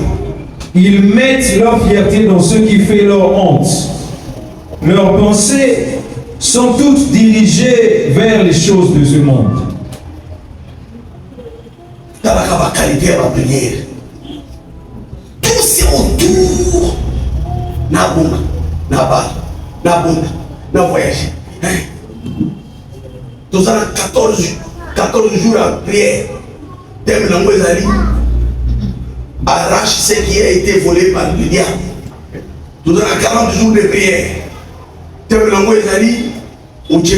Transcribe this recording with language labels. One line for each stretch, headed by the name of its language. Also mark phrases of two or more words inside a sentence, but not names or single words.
French: Ils mettent leur fierté dans ce qui fait leur honte. Leurs pensées sont toutes dirigées vers les choses de ce monde. Tout c'est autour.
Lingala: Na bomba, na balle, na bomba, na voyage.
French: Nous avons 14 jours à prière. Thème Langouezali arrache ce qui a été volé par le diable. Nous avons 40 jours de prière. Thème Langouezali au Tché.